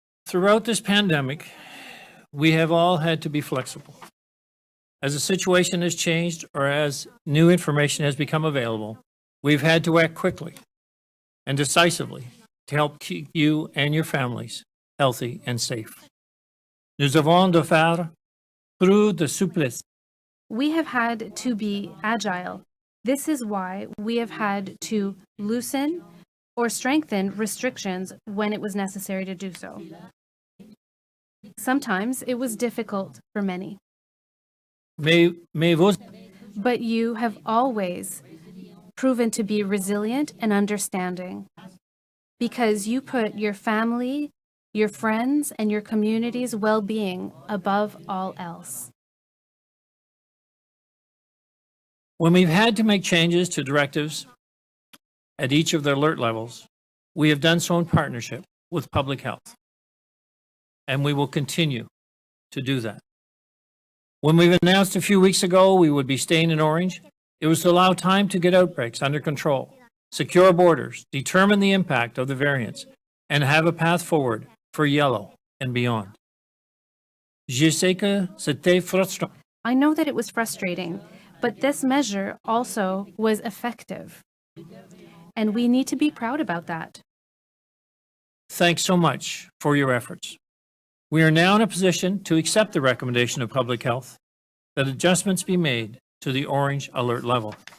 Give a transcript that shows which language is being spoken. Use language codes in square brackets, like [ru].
[en] Throughout this pandemic, we have all had to be flexible. As the situation has changed or as new information has become available, we've had to act quickly and decisively to help keep you and your families healthy and safe. [fr] Nous avons de faire preuve de souplesse. [en] We have had to be agile. This is why we have had to loosen or strengthen restrictions when it was necessary to do so. Sometimes it was difficult for many, [fr] Mais vos [en] but you have always proven to be resilient and understanding because you put your family, your friends, and your community's well-being above all else. When we've had to make changes to directives at each of the alert levels, we have done so in partnership with public health, and we will continue to do that. When we've announced a few weeks ago we would be staying in orange, it was to allow time to get outbreaks under control, secure borders, determine the impact of the variants, and have a path forward for yellow and beyond. [fr] Je sais que c'était frustrant. [en] I know that it was frustrating, but this measure also was effective. And we need to be proud about that. Thanks so much for your efforts. We are now in a position to accept the recommendation of public health that adjustments be made to the orange alert level.